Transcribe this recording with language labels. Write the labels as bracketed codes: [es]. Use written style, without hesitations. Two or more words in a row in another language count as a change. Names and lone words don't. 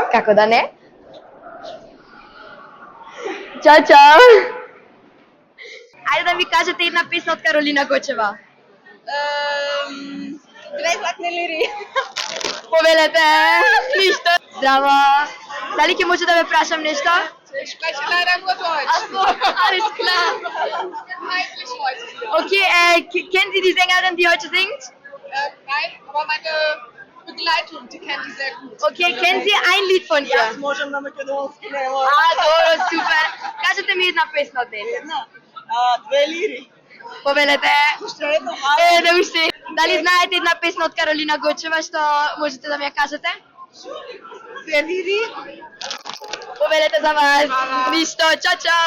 [mk] Како да не? Чао, чао. Ајде да ми кажете една песна од Каролина Гочева. Две златни лири. Повелете. Ништо. Здраво. Дали ќе може да ме прашам нешто? [de] Ich spreche leider nur Deutsch. Ach so, alles klar. Eigentlich heute hier. Okay, kennen Sie die Sängerin, die heute singt? Nein, aber meine Begleitung, die kennt die sehr gut. Okay, kennen Sie ein Lied von ihr? [mk] Можем на македонски, нема. Добро, супер. Кажете ми една песна од неја. Две лири. Повелете. Уште едно Да уште. Дали знаете една песна од Каролина Гочева што можете да ми ја кажете? Две лири. Повелете за вас. Ништо, чао, чао.